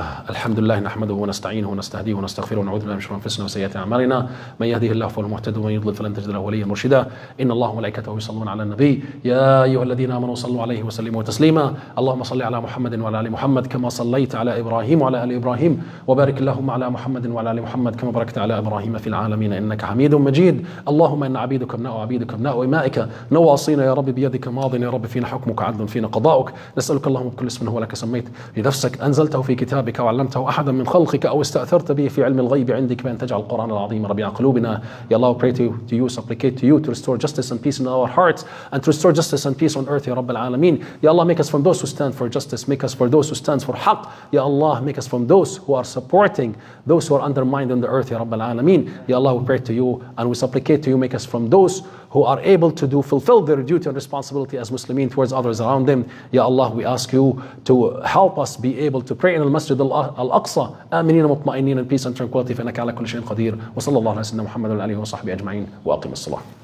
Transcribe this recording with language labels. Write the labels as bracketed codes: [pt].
[ar] الحمد لله نحمده ونستعينه ونستهديه ونستغفره ونعوذ بالله من شرور انفسنا وسيئات اعمالنا من يهده الله فهو المهتد ومن يضلل فلن تجد له وليا مرشدا ان الله وملائكته يصلون على النبي يا ايها الذين امنوا صلوا عليه وسلموا تسليما اللهم صل على محمد وعلى ال محمد كما صليت على ابراهيم وعلى ال ابراهيم وبارك اللهم على محمد وعلى ال محمد كما باركت على ابراهيم في العالمين انك حميد مجيد اللهم ان عبيدك ابناء عبيدك ابناء امائك نواصينا يا رب بيدك ماض يا رب فينا حكمك عدل فينا قضاؤك نسالك اللهم بكل اسم هو لك سميت بنفسك انزلت أنزلته في كتابك وعلمته أحدا من خلقك أو استأثرت به في علم الغيب عندك بأن تجعل القرآن العظيم ربيع قلوبنا. [en] Ya Allah, we pray to you, supplicate to you to restore justice and peace in our hearts and to restore justice and peace on earth, Ya Rabb al-Alameen. Ya Allah, make us from those who stand for justice, make us for those who stand for haqq. Ya Allah, make us from those who are supporting those who are undermined on the earth, Ya Rabb al-Alameen. Ya Allah, we pray to you and we supplicate to you, make us from those who are able to fulfill their duty and responsibility as Muslimin towards others around them. Ya Allah, we ask you to help us be able to pray in al-Masjid al-Aqsa [ar] آمنين مطمئنين [en] in peace and tranquility [ar] فإنك على كل شيء قدير. وصلى الله على سيدنا محمد وعلى آله وصحبه أجمعين وأقم الصلاة.